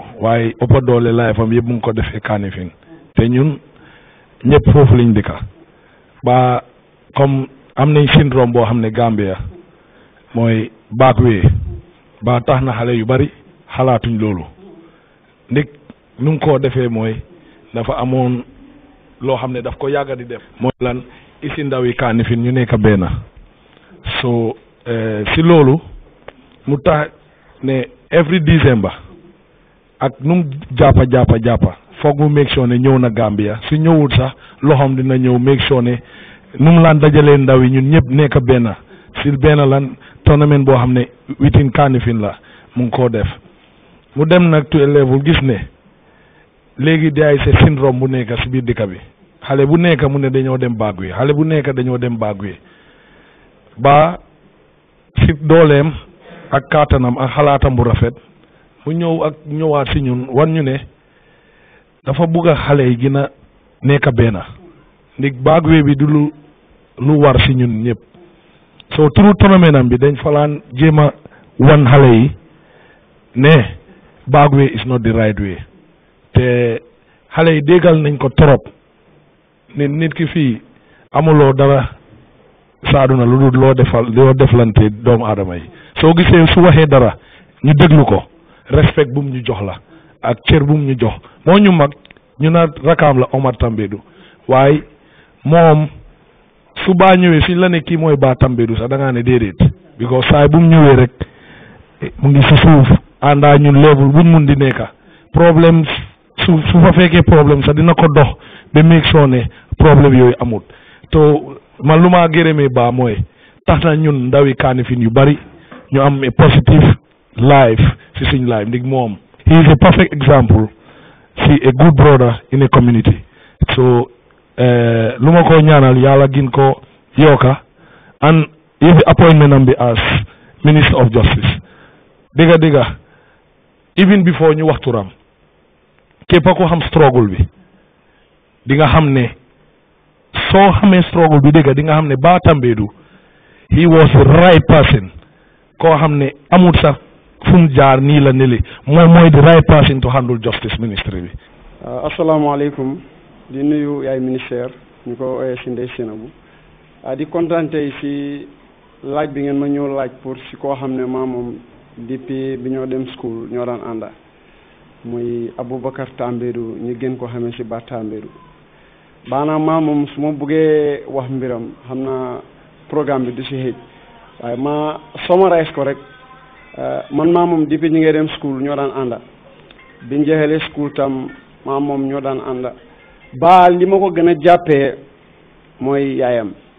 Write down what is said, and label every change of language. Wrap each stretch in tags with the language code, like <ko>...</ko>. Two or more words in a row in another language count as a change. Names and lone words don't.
<wo>waaye ëppa doole laay fam yëpp mu ngi ko defee Kanifing te ñun ñëpp foofu lañ dëkka ba comme am nañ syndrome boo xam ne Gambia mooy backway ba tax na xale yu bari xalaatuñ loolu ndik nu mu ko defee mooy dafa amoon loo xam ne daf ko yàgga di def mooy lan isi ndaw yi Kanifing ñu nekk benn so si loolu mu tax ne every December ak nu mu jàppa foog mu</wo> <en>make sure</en> <wo>ne ñëw na Gambia su ñëwul sax loxoom dina ñëw</wo> <en>make sure</en> <wo>ne nu mu laan dajalee ndaw yi ñun ñëpp nekk benn si benn lan tournament boo xam ne within Kanifing la mu ngi koo def mu dem nag</wo> <en>to a level</en> <wo>gis ne léegi day se syndrome bu nekk si biir dëkk bi xale bu nekk mu ne dañoo dem Bagwe xale bu nekk dañoo dem Bagwe ba si dooleem ak kàttanam ak xalaatam bu rafet mu ñëw ak ñëwaat si ñun wan ñu ne dafa bugg a xale yi gën a nekk benn ndig Bagwe bi du lu war si ñun ñëpp so turu tournament bi dañ falaan jéem a wan xale yi ne Bagwe</wo> <en>is not the right way</en> <wo>te xale yi déggal nañ ko trop nit ki fii amuloo dara saaduna lu dul loo deflante doomu aadama yi soo gisee su waxee dara ñu déglu ko respect bu mu ñu jox la ak cër bu mu ñu jox moo ñu mag ñu na rakaam la Omar Tambédou waaye moom su baa ñëwee suñ la ne kii mooy baa Tambédou sax da ngaa ne déedéet because saay bu mu ñëwee rek mu ngi si suuf àndaa ñun level buñ mun di nekka problème su fa fekkee problème sax dina ko dox ba</wo> <en>make sure</en> <wo>ne problème yooyu amul to man lu maa gërëmee baa mooy tax na ñun ndawi Kanifing yu bari ñu am</wo> <en>a positive life</en> <wo>si suñ life ndig moom</wo> <en>he is a perfect example</en> <wo>si</wo> <en>a good brother in a community so</en> <wo>lu ma ko ñaanal yàlla gin ko yokka</wo> <en>and if appointment</en> <wo>am bi</wo> <en>as Minister of Justice</en> <wo>dëgga</wo> <en>even before</en> <wo>ñu wax turam képp ko xam struggle bi di nga xam ne soo xamee struggle bi dëgga di nga xam ne Bah Tambédou</wo> <en>he was the right person</en> <wo>koo xam ne amul sax fu mu jaar nii la neli mooy</wo> <en>the right person to handle justice ministry</en> <wo>bi. asalaamaaleykum di nuyu yaay ministère ñu ko ooyee si Ndeye Seynabou di kontaan tey si laaj bi ngeen ma ñëw laaj pour si koo xam ne maa moom depuis bi ñoo dem school ñoo daan ànda muy Aboubacar Tambédou ñu gën ko xamee si Bah Tambédou baanaam maa moom su ma buggee wax mbiram xam naa programme bi du si xëj waaye ma summarize ko rek man maa moom depuis ñu ngi dem school ñoo daan ànda biñ jeexalee school tam maa moom ñoo daan ànda Bah li ma ko gën a jàppee mooy yaayam</wo>